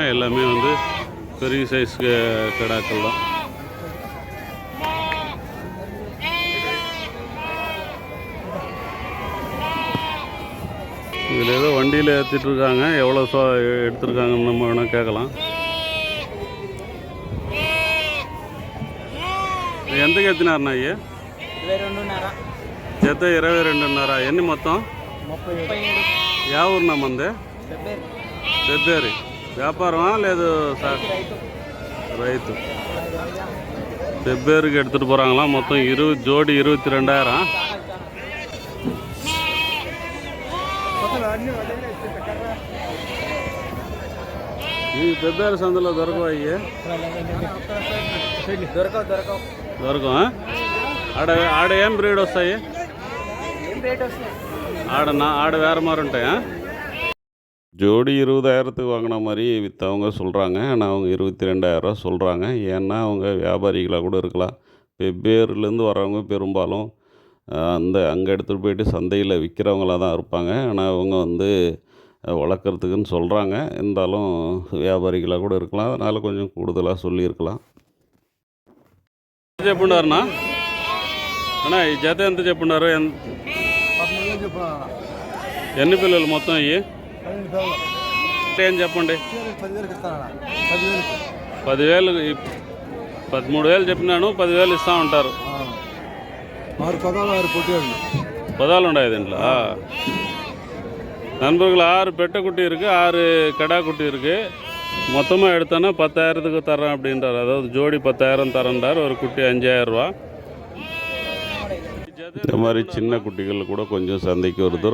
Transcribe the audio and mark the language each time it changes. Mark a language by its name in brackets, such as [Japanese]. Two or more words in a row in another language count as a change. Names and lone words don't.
[Tamil] எல்லாமே வந்து பெரிய சைஸ் கிடாக்கள் தான். இதில் ஏதோ வண்டியில் ஏற்றிட்டுருக்காங்க. எவ்வளோ எடுத்துருக்காங்கன்னு நம்ம வேணால் கேட்கலாம். [Telugu] ఎంతకి ఎత్తినారన్నా అయ్యి? 22.5. జత 22.5. ఎన్ని మొత్తం? 37. యా ఊరునా మంది? పెబ్బేరి. వ్యాపారమా లేదు సార్? రైతు. [Tamil] பெப்பேருக்கு எடுத்துகிட்டு போகிறாங்களாம். மொத்தம் 20 ஜோடி 22,000. [Telugu] ఈ పెబ్బేరు సందులో దొరకవు అయ్యి? దొరకవు. ఆడ ఏం బ్రీడ్ వస్తాయి? ఆడ వేరే மாதிரி ఉంటాయా? [Tamil] ஜோடி 20,000க்கு வாங்கின மாதிரி விற்றவங்க சொல்கிறாங்க. ஆனால் அவங்க 22,000 சொல்கிறாங்க. ஏன்னா அவங்க வியாபாரிகளாக கூட இருக்கலாம். வெவ்வேறுலேருந்து வரவங்க பெரும்பாலும் அங்கே எடுத்துகிட்டு போயிட்டு சந்தையில் விற்கிறவங்களாக தான் இருப்பாங்க. ஆனால் அவங்க வந்து வளர்க்குறதுக்குன்னு சொல்கிறாங்க. இருந்தாலும் வியாபாரிகளாக கூட இருக்கலாம். அதனால் கொஞ்சம் கூடுதலாக சொல்லியிருக்கலாம். [Telugu] చెప్పున్నారన్నా అన్నా ఈ జత ఎంత చెప్పున్నారు? ఎన్ని పిల్లలు మొత్తం ఇవి? ఏం చెప్పండి. 10,000 13,000 చెప్పినాను. 10,000 ఇస్తూ ఉంటారు. பதால் உண்டாது దీంట్లో. [Tamil] நண்பர்கள் 6 பெட்டை குட்டி இருக்குது, 6 கடா குட்டி இருக்குது. மொத்தமாக எடுத்தோன்னா 10,000க்கு தரேன் அப்படின்றார். அதாவது ஜோடி 10,000 தரேன்றார். ஒரு குட்டி 5,000 ரூபா. இந்த மாதிரி சின்ன குட்டிகள் கூட கொஞ்சம் சந்தைக்கு வருது.